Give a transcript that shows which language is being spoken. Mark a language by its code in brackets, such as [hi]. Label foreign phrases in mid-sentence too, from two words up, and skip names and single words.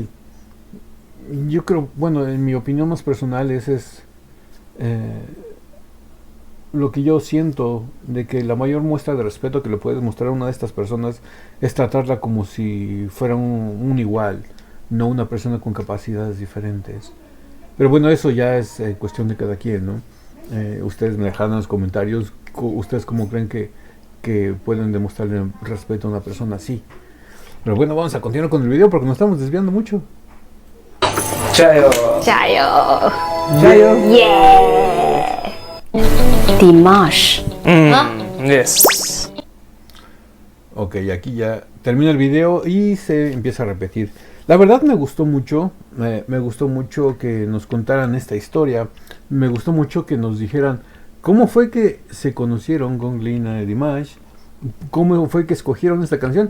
[es] Yo creo, bueno, en mi opinión más personal, ese es lo que yo siento, de que la mayor muestra de respeto que le puedes mostrar a una de estas personas es tratarla como si fuera un igual, no una persona con capacidades diferentes. Pero bueno, eso ya es cuestión de cada quien, ¿no? Ustedes me dejan en los comentarios, ustedes cómo creen que pueden demostrarle respeto a una persona así. Pero bueno, vamos a continuar con el video porque nos estamos desviando mucho. [zh] Chayo. 加油. Chayo. [en] Yeah. Dimash. Yes. [es] Ok, aquí ya termina el video y se empieza a repetir. La verdad me gustó mucho, me gustó mucho que nos contaran esta historia, me gustó mucho que nos dijeran cómo fue que se conocieron Gong Lina y Dimash, cómo fue que escogieron esta canción.